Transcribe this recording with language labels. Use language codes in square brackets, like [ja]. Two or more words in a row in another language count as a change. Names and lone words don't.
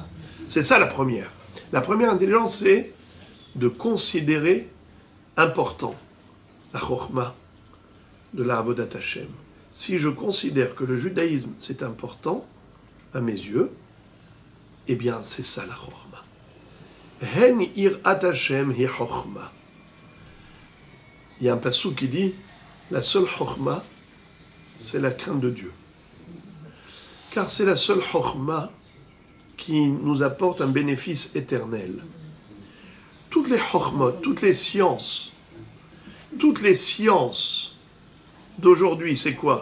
[fr] C'est ça la première. La première intelligence, c'est de considérer important la chokhma de la [he] עבודת השם. [fr] Si je considère que le judaïsme c'est important à mes yeux, eh bien c'est ça la chokhma. [he] הן יראת השם היא חכמה. [fr] Il y a un passou qui dit la seule chokhma, c'est la crainte de Dieu. Car c'est la seule chokhma qui nous apporte un bénéfice éternel. Toutes les chokhmot, toutes les sciences d'aujourd'hui, c'est quoi?